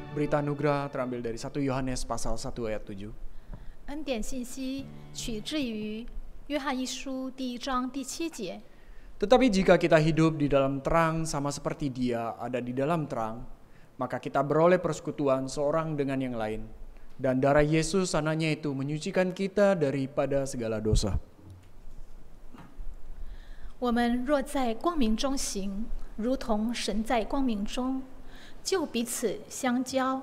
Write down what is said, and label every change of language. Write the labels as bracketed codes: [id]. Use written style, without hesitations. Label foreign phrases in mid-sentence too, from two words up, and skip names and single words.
[id] berita anugerah terambil dari 1 Yohanes pasal 1 ayat 7. [zh] 恩典信息取自于约翰一书第1章第7节。 [id] Tetapi jika kita hidup di dalam terang sama seperti Dia ada di dalam terang, maka kita beroleh persekutuan seorang dengan yang lain. Dan darah Yesus anaknya itu menyucikan kita daripada segala dosa. [zh] 我们若在光明中行，如同神在光明中，就彼此相交。